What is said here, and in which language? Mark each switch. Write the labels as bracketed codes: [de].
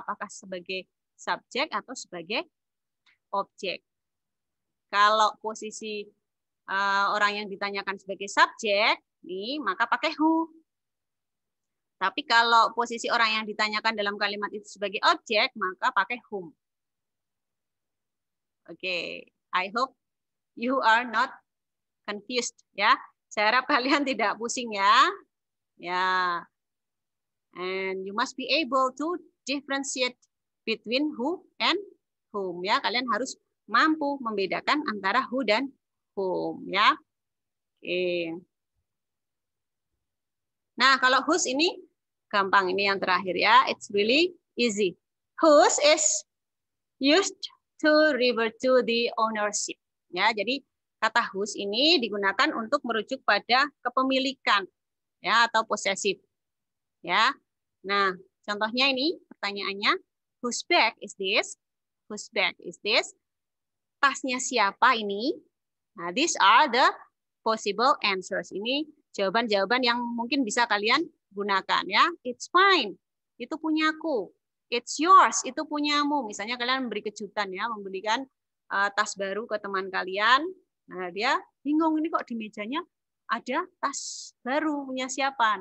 [id] Apakah sebagai subjek atau sebagai objek? Kalau posisi orang yang ditanyakan sebagai subjek, nih maka pakai who. Tapi kalau posisi orang yang ditanyakan dalam kalimat itu sebagai objek, maka pakai whom. [en] Oke, I hope you are not confused ya. [id] Saya harap kalian tidak pusing ya. [en] Ya. And you must be able to differentiate between who and whom ya. [id] Kalian harus mampu membedakan antara who dan whom ya. Oke. Nah, kalau whose ini gampang, ini yang terakhir ya. [en] It's really easy. Whose is used to refer to the ownership. [id] Ya, jadi kata whose ini digunakan untuk merujuk pada kepemilikan ya atau posesif. Ya. Nah, contohnya ini pertanyaannya, [en] whose bag is this? Whose bag is this? [id] Tasnya siapa ini? [en] Nah, these are the possible answers. [id] Ini jawaban-jawaban yang mungkin bisa kalian gunakan ya. [en] It's mine. [id] Itu punyaku. [en] It's yours, [id] itu punyamu. Misalnya kalian memberi kejutan ya, membelikan tas baru ke teman kalian. Nah, dia bingung ini kok di mejanya ada tas baru punya siapa?